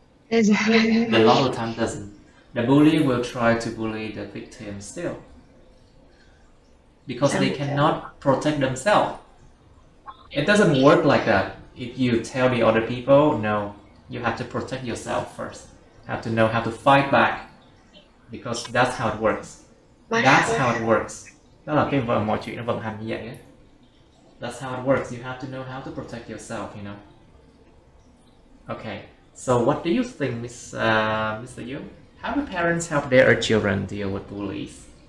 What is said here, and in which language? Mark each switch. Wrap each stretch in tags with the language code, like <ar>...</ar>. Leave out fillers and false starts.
<en>A lot of the time it doesn't. The bully will try to bully the victim still, because they cannot protect themselves. It doesn't work like that. If you tell the other people, no, you have to protect yourself first. You have to know how to fight back, because that's how it works. That's how it works.</en> <vi>Đó là cái mọi chuyện nó vận hành như vậy á.</vi> <en>That's how it works. You have to know how to protect yourself, you know. Okay. So what do you think, Mr. Yu? How do parents help their children deal with bullies?</en>